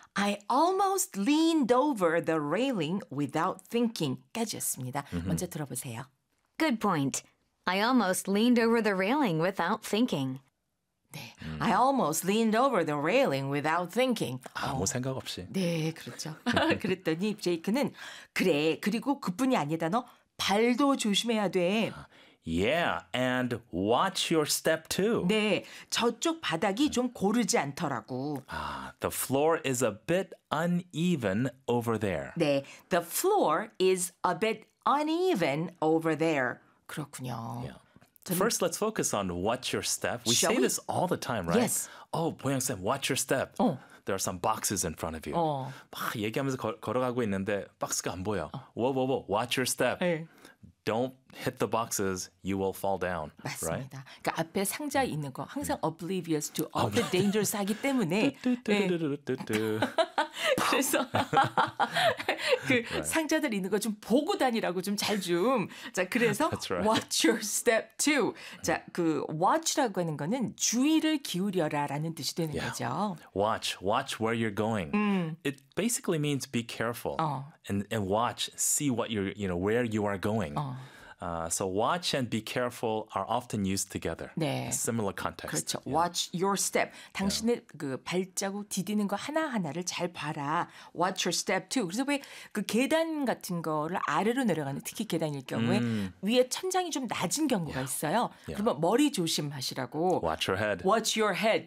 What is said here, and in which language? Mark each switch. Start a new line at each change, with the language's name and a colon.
English: I almost leaned over the railing without thinking.
Korean: 까지였습니다. 먼저 들어보세요.
English: Good point. I almost leaned over the railing without thinking.
Korean: 네.
English: I almost leaned over the railing without thinking.
Korean: 아무 생각 없이. 네, 그렇죠. 그랬더니 제이크는 그래, 그리고 그뿐이 아니다. 너 발도 조심해야 돼.
English: Yeah, and watch your step too.
Korean: 네, 저쪽 바닥이 좀 고르지 않더라고.
English: The floor is a bit uneven over there. 네, the floor is a bit uneven over there.
Korean: 그렇군요.
English: Yeah. First, let's focus on watch your step. We say this all the time, right? Yes. Oh, 보양쌤, watch your step. There are some boxes in front of you.
Korean: 막 얘기하면서 걸어가고 있는데 박스가 안 보여.
English: Whoa, whoa, whoa, watch your step.
Korean: 네.
English: Don't hit the boxes, you will fall down.
Korean: 맞습니다.
English: Right?
Korean: 그러니까 앞에 상자 있는 거 항상
English: oblivious to all the dangers
Korean: 하기 때문에 그래서 그 상자들 있는 거 좀 보고 다니라고 좀 잘 좀. 자, 그래서
English: right. watch your step too.
Korean: 자, 그 watch라고 하는 거는 주의를 기울여라 라는 뜻이 되는
English: yeah.
Korean: 거죠.
English: Watch, watch where you're going. It basically means be careful. And watch, see what you're, you know, where you are going. So watch and be careful are often used together. 네. Similar context.
Korean: 그렇죠.
English: Yeah. Watch your step.
Korean: 당신의
English: yeah.
Korean: 그 발자국 디디는 거 하나하나를 잘 봐라.
English: Watch your step too.
Korean: 그래서 왜 그 계단 같은 거를 아래로 내려가는 특히 계단일 경우에 위에 천장이 좀 낮은 경우가
English: yeah.
Korean: 있어요.
English: Yeah.
Korean: 그러면 머리 조심하시라고.
English: Watch your head. Watch your head.